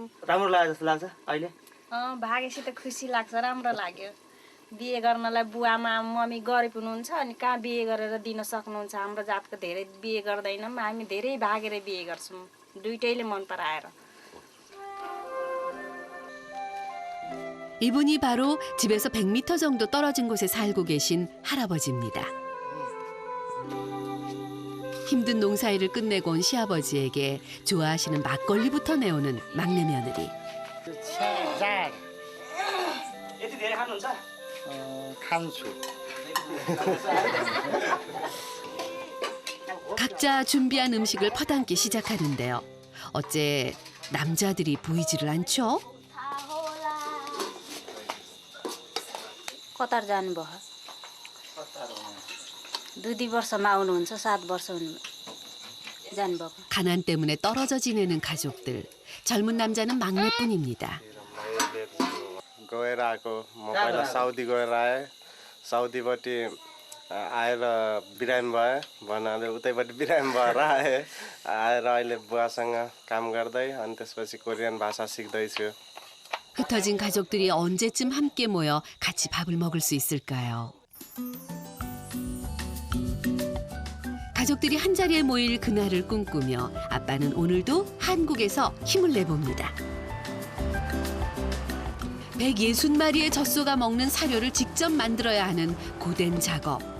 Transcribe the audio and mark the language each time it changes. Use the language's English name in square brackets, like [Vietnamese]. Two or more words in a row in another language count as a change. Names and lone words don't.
[Nepali] राम्रो लाग्यो जस्तो लाग्छ अहिले भागेपछि त खुसी लाग्छ राम्रो लाग्यो बिहे गर्नलाई बुवामा मम्मी गरिब हुनुहुन्छ अनि कहाँ बिहे गरेर दिन सक्नुहुन्छ हाम्रो जातको धेरै बिहे गर्दैनौँ हामी धेरै भागेर बिहे गर्छौँ दुइटैले मन पराएर [Korean] 이분이 바로 집에서 100m 정도 떨어진 곳에 살고 계신 할아버지입니다. 힘든 농사일을 끝내고 온 시아버지에게 좋아하시는 막걸리부터 내오는 막내 며느리. [Nepali] यति धेरै खानुहुन्छ खान्छु [Korean] 각자 준비한 음식을 퍼담기 시작하는데요. 어째 남자들이 보이지를 않죠? [Nepali] कतार जानुभयो 2 वर्षमा आउनुहुन्छ 7 वर्ष जानुभएको [Korean] 가난 때문에 떨어져 지내는 가족들. 젊은 남자는 막내뿐입니다. [Nepali] गएर आएको म पहिला साउदी गएर आएँ साउदीबाट आएर बिरामी भयो भन्नाले उतैबाट बिरामी भएर आएँ आएर अहिले बुवासँग काम गर्दै अनि त्यसपछि कोरियन भाषा सिक्दैछु [Korean] 흩어진 가족들이 언제쯤 함께 모여 같이 밥을 먹을 수 있을까요? 가족들이 한자리에 모일 그날을 꿈꾸며 아빠는 오늘도 한국에서 힘을 내봅니다. 160마리의 젖소가 먹는 사료를 직접 만들어야 하는 고된 작업.